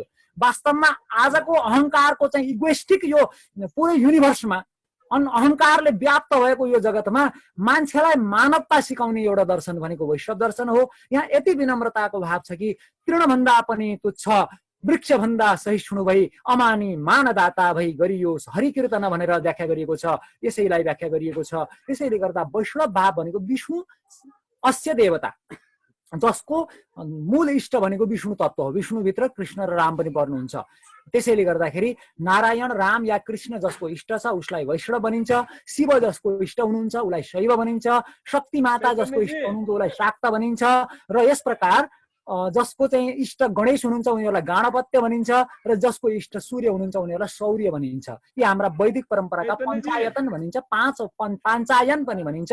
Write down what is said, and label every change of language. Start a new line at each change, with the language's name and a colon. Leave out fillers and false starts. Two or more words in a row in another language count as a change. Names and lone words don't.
Nepali: वास्तवमा आजको अहङ्कारको चाहिँ इगोइस्टिक यो पुरै युनिभर्समा अहङ्कारले व्याप्त भएको यो जगतमा मान्छेलाई मानवता सिकाउने एउटा दर्शन भनेको वैष्णव दर्शन हो। यहाँ यति विनम्रताको भाव छ कि तृणभन्दा पनि तुच्छ वृक्षभन्दा सहिष्णु भई अमानी मानदाता भई गरियोस् हरिकीर्तन भनेर व्याख्या गरिएको छ। यसैलाई व्याख्या गरिएको छ। त्यसैले गर्दा वैष्णव भाव भनेको
Sanskrit: विष्णु अस्य देवता,
Nepali: जसको मूल इष्ट भनेको विष्णु तत्व हो। विष्णुभित्र कृष्ण र राम पनि पर्नुहुन्छ। त्यसैले गर्दाखेरि नारायण राम या कृष्ण जसको इष्ट छ उसलाई वैष्णव भनिन्छ, शिव जसको इष्ट हुनुहुन्छ उसलाई शैव भनिन्छ, शक्ति माता जसको इष्ट हुनुहुन्छ उसलाई शाक्त भनिन्छ र यस प्रकार जसको चाहिँ इष्ट गणेश हुनुहुन्छ उनीहरूलाई गणपत्य भनिन्छ र जसको इष्ट सूर्य हुनुहुन्छ उनीहरूलाई सौर्य भनिन्छ। यी हाम्रा वैदिक परम्पराका पञ्चायतन भनिन्छ, पाञ्चायन पनि भनिन्छ।